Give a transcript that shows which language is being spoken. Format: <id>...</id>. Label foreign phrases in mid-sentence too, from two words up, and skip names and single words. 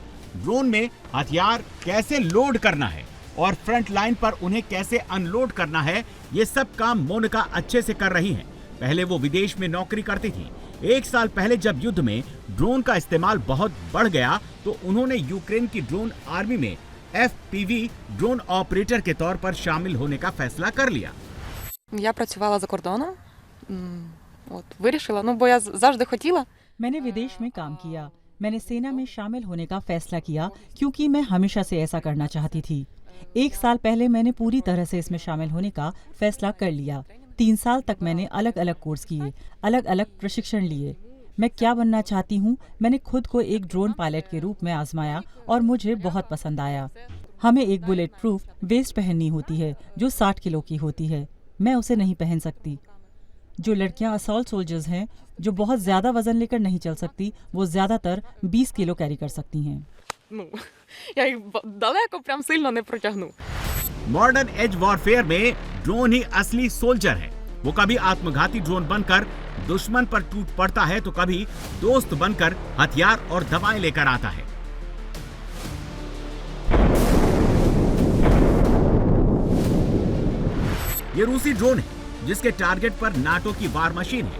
<hi>ड्रोन में हथियार कैसे लोड करना है और</hi> <en>front line</en> <hi>पर उन्हें कैसे अनलोड करना है, ये सब काम मोनिका अच्छे से कर रही हैं। पहले वो विदेश में नौकरी करती थी, 1 साल पहले जब युद्ध में ड्रोन का इस्तेमाल बहुत बढ़ गया तो उन्होंने यूक्रेन की ड्रोन आर्मी में</hi> <en>FPV drone operator</en> <hi>के तौर पर शामिल होने का फैसला कर लिया।</hi> <uk>Я працювала за кордоном. Вирішила, бо я завжди хотіла.</uk> <hi>मैंने विदेश में काम किया। मैंने सेना में शामिल होने का फैसला किया क्योंकि मैं हमेशा से ऐसा करना चाहती थी। 1 साल पहले मैंने पूरी तरह से इसमें शामिल होने का फैसला कर लिया। 3 साल तक मैंने अलग अलग कोर्स किए, अलग अलग प्रशिक्षण लिए। मैं क्या बनना चाहती हूँ, मैंने खुद को एक</hi> <en>drone pilot</en> <hi>के रूप में आजमाया और मुझे बहुत पसंद आया। हमें एक</hi> <en>bulletproof vest</en> <hi>पहननी होती है जो 60 किलो की होती है। मैं उसे नहीं पहन सकती। जो लड़कियां</hi> <en>assault soldiers</en> <hi>हैं जो बहुत ज्यादा वजन लेकर नहीं चल सकती, वो ज्यादातर 20 किलो कैरी कर सकती हैं।</hi> <uk>Я їх далеко прям сильно не протягну.</uk> <en>modern age warfare</en> <hi>में ड्रोन ही असली सोल्जर है। वो कभी आत्मघाती ड्रोन बनकर दुश्मन पर टूट पड़ता है तो कभी दोस्त बनकर हथियार और दवाएं लेकर आता है। ये रूसी ड्रोन है जिसके टारगेट पर नाटो की</hi> <en>war machine</en> <hi>है।</hi>